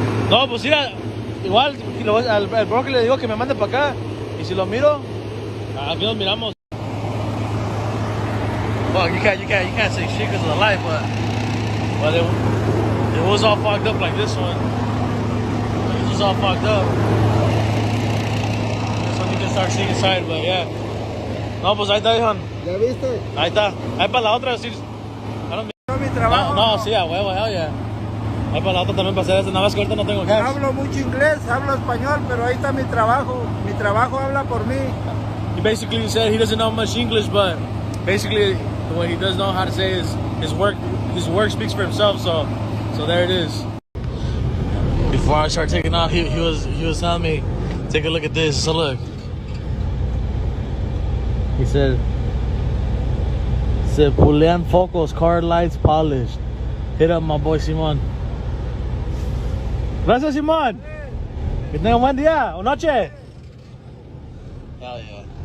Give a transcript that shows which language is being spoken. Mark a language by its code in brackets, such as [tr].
[es] No, pues mira, igual al broker le digo que me mande para acá. Y si lo miro, aquí nos miramos. [en] Well, you can't say shit because of the light, but it was all fogged up like this one. This was all fogged up. This one you can start seeing inside, but yeah. [es] No, pues ahí está, hijo. ¿Ya viste? Ahí está. Ahí para la otra, sí. Mi trabajo. No, sí, a huevo, [en] hell yeah. [es] Ahí para la otra también para hacer eso. Nada más que ahorita no tengo cash. Hablo mucho inglés, hablo español, pero ahí está mi trabajo. Mi trabajo habla por mí. [en] He basically said he doesn't know much English, but basically what he does know how to say is his work speaks for himself. So there it is. Before I start taking off, he was telling me, take a look at this. So look, he said [es] Pulean focos, [en] car lights polished. Hit up my boy Simon. [es] Gracias, Simon. Que tenga un buen día o noche. [en] Hell yeah.